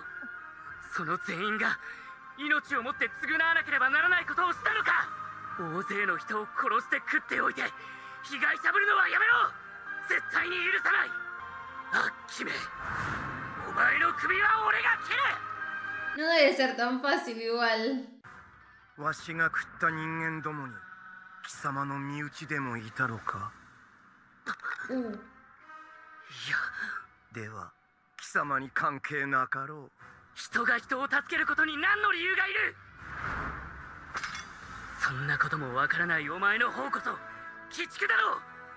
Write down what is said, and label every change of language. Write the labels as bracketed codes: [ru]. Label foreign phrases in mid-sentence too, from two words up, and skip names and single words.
[ja] その全員が命をもって償わなければならないことをしたのか。大勢の人を殺して食っておいて被害者ぶるのはやめろ。絶対に許さない。アッキメ、お前の首は俺が切る。 [es] No debe ser tan fácil igual. [ja] わしが食った人間どもに貴様の身内でもいたのか。いや、では貴様に関係なかろう。人が人を助けることに何の理由がいる。そんなこともわからないお前の方こそ鬼畜だろう。